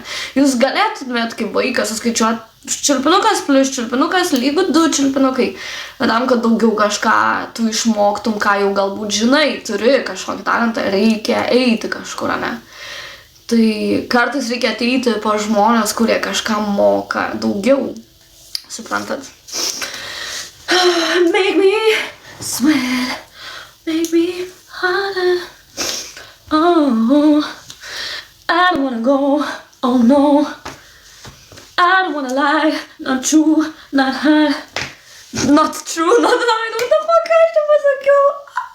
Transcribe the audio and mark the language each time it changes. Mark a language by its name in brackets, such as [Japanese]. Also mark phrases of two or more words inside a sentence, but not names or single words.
[Lithuanian] Jūs galėtumėt kaip vaikas suskaičiuoti čiulpinukas plus čiulpinukas lygu 2 čiulpinukai. Bet tam, kad daugiau kažką tu išmoktum, ką jau galbūt žinai, turi kažkokį talentą, reikia eiti kažkur, ne? Tai kartais reikia ateiti po žmonės, kurie kažką moka daugiau. Suprantat? [English] Make me sweat, make me harder. Oh, I don't wanna go, oh no. I don't wanna lie, not true, not hard. Not true, not lie, what the fuck [Lithuanian] aš čia pasakiau?